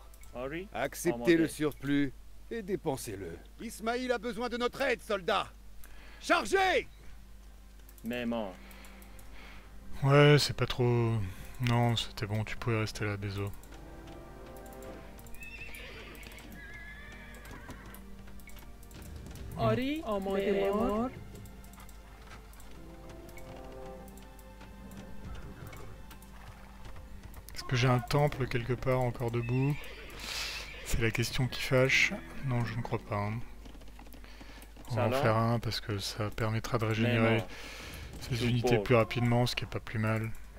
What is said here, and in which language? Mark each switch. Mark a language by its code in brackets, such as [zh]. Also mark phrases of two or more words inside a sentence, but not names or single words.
[fa] آری. [fr] Acceptez le surplus et dépensez-le. Ismaïl a besoin de notre aide, soldats. Chargez! [fa] معمار. [fr] Ouais, c'est pas trop... Non, c'était bon, tu pouvais rester là, Bézo. [fa] آری. آماده. معمار. [fr] Est-ce que j'ai un temple quelque part encore debout? C'est la question qui fâche. Non, je ne crois pas. Hein. On va en faire un parce que ça permettra de régénérer ces unités plus rapidement, ce qui est pas plus mal.